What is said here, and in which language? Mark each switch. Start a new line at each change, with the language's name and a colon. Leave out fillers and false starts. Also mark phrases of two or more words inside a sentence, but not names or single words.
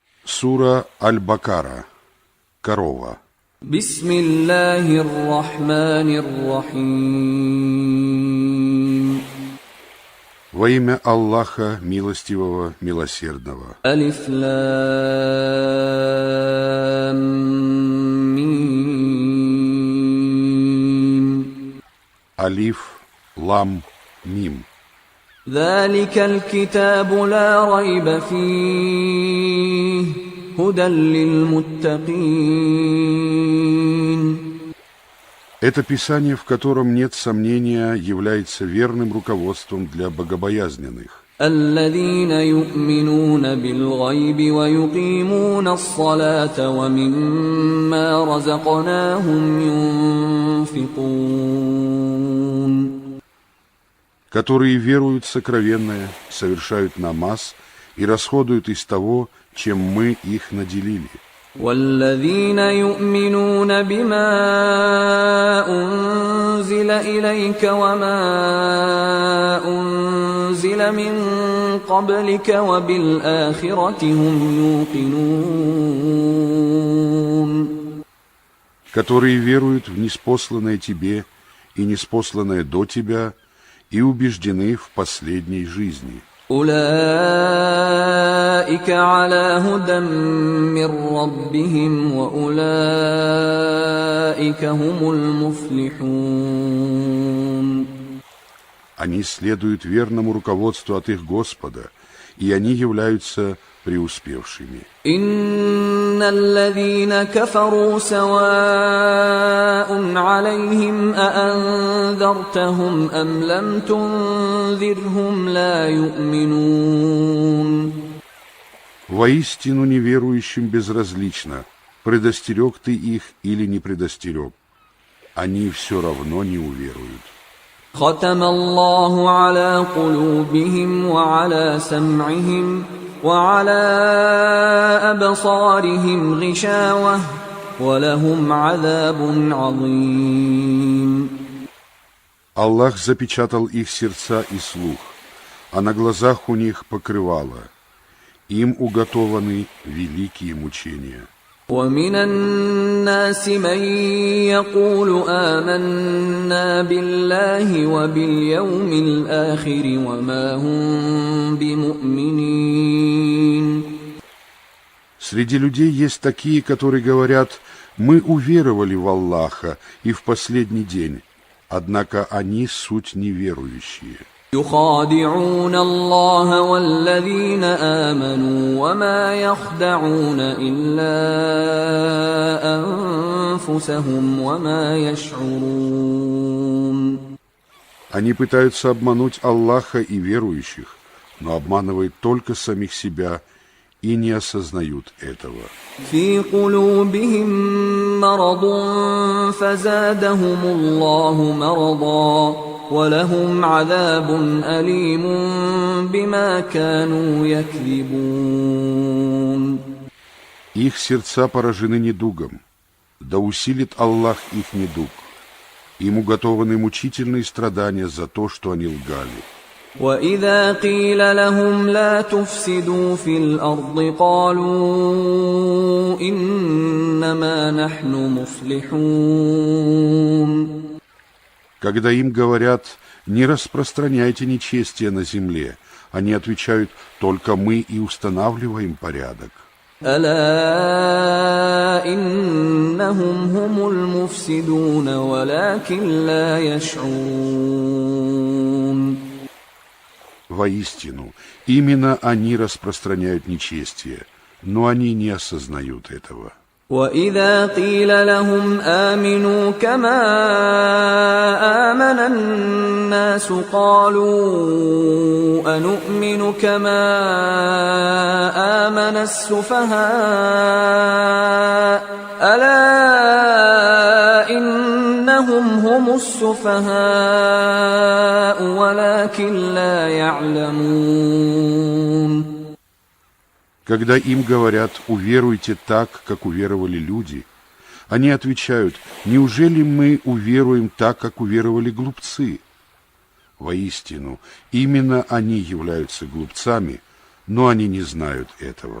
Russian: Сура Аль-Бакара. Корова.
Arabic: بسم الله الرحمن الرحيم.
Russian: Во имя Аллаха, милостивого, милосердного.
Arabic: ألف لام ميم. ألف، لام، ميم. ذلك الكتاب لا ريب فيه هدى للمتقين.
Russian: Это писание, в котором нет сомнения, является верным руководством для богобоязненных.
Arabic: الذين يؤمنون بالغيب ويقيمون الصلاة ومما رزقناهم ينفقون.
Russian: Которые веруют в сокровенное, совершают намаз и расходуют из того, чем мы их наделили.
Arabic: والذين يؤمنون بما أنزل إليك وما أنزل من قبلك وبالآخرة هم يوقنون.
Russian: Которые веруют в ниспосланное тебе и ниспосланное до тебя и убеждены в последней жизни.
Arabic: أولئك على هدى من ربهم وأولئك هم المفلحون.
Russian: Они следуют верному руководству от их Господа, и они являются преуспевшими.
Arabic: إن الذين كفروا سواء عليهم أأنذرتهم أم لم تنذرهم لا يؤمنون.
Russian: Воистину неверующим безразлично, предостерег ты их или не предостерег. Они все равно не уверуют.
Arabic: ختم الله على قلوبهم وعلى سمعهم وعلى أبصارهم غشاوة ولهم عذاب عظيم.
Russian: Аллах запечатал их сердца и слух, а на глазах у них покрывало. Им уготованы великие мучения.
Arabic: ومن الناس من يقول آمنا بالله وباليوم الآخر وما هم بمؤمنين.
Russian: Среди людей есть такие, которые говорят: мы уверовали в Аллаха и в последний день, однако они суть неверующие.
Arabic: يخادعون الله والذين آمنوا وما يخدعون إلا أنفسهم وما يشعرون.
Russian: Они пытаются обмануть Аллаха и верующих, но обманывают только самих себя и не осознают этого.
Arabic: في قلوبهم مرض فزادهم الله مرضا ولهم عذاب أليم بما كانوا يكذبون.
Russian: Их сердца поражены недугом, да усилит Аллах их недуг. Им уготованы мучительные страдания за то, что они лгали.
Arabic: وَإِذَا قِيلَ لَهُمْ لَا تُفْسِدُوا فِي الْأَرْضِ قَالُوا إِنَّمَا نَحْنُ مُصْلِحُونَ.
Russian: Когда им говорят: не распространяйте нечестие на земле, они отвечают: только мы и устанавливаем порядок.
Arabic: أَلَا إِنَّهُمْ هُمُ الْمُفْسِدُونَ وَلَكِنْ لَا يَشْعُرُونَ.
Russian: Воистину, именно они распространяют нечестие, но они не осознают этого.
Arabic: وَإِذَا قِيلَ لَهُمْ آمِنُوا كَمَا آمَنَ النَّاسُ قَالُوا أَنُؤْمِنُ كَمَا آمَنَ السُّفَهَاءُ أَلَا إِنَّهُمْ هُمُ السُّفَهَاءُ وَلَكِنْ لَا يَعْلَمُونَ.
Russian: Когда им говорят: уверуйте так, как уверовали люди, они отвечают: неужели мы уверуем так, как уверовали глупцы? Воистину, именно они являются глупцами, но они не знают этого.